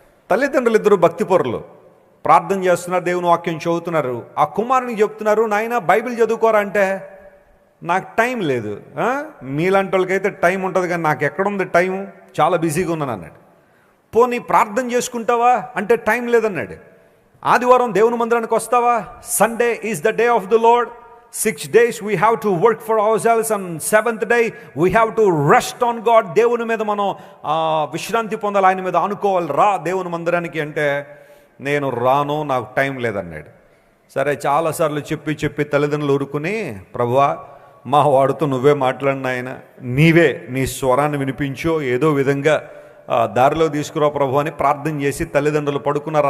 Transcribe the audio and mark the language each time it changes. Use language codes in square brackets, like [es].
[te] తల్లిదండ్రులు ఇద్దరు భక్తిపరులు, ప్రార్థన చేస్తున్నారు, దేవుని వాక్యం చదువుతున్నారు. ఆ కుమారునికి చెప్తున్నారు, నాయన బైబిల్ చదువుకోరా అంటే నాకు టైం లేదు. మీలాంటి వాళ్ళకైతే టైం ఉంటుంది, కానీ నాకు ఎక్కడుంది టైం, చాలా బిజీగా ఉన్నాను అన్నాడు. పోనీ ప్రార్థన చేసుకుంటావా అంటే టైం లేదన్నాడు. ఆదివారం దేవుని మందిరానికి వస్తావా, [en] Sunday is the day of the Lord, 6 days we have to work for ourselves, and 7th day we have to rest on God. [te] దేవుని మీద మనం విశ్రాంతి పొందాలి, ఆయన మీద అనుకోవాలి, రా దేవుని మందిరానికి అంటే నేను రాను, నాకు టైం లేదన్నాడు. సరే చాలాసార్లు చెప్పి తల్లిదండ్రులు ఊరుకుని, ప్రభువా మా వాడితో నువ్వే మాట్లాడిన ఆయన, నీవే నీ స్వరాన్ని వినిపించో, ఏదో విధంగా దారిలో తీసుకురా ప్రభు అని ప్రార్థన చేసి తల్లిదండ్రులు పడుకున్నారు.